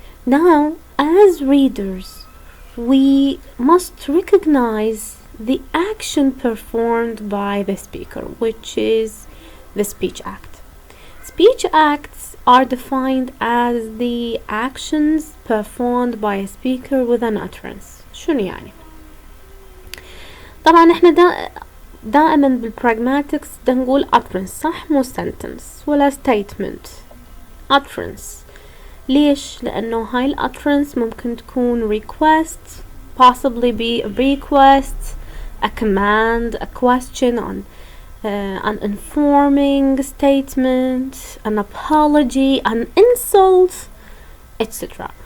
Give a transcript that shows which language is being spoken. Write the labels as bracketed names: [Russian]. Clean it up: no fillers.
[English] Now, as readers, we must recognize the action performed by the speaker, which is the speech act. Speech acts are defined as the actions performed by a speaker with an utterance. [Arabic] شنو يعني؟ طبعا احنا دائما بالpragmatics نقول utterance, صح؟ مو sentence ولا statement. [English] utterance. [Arabic] ليش؟ لأنه هاي الutterance ممكن تكون [English] request, possibly be a request, a command, a question, an informing statement, an apology, an insult, etc.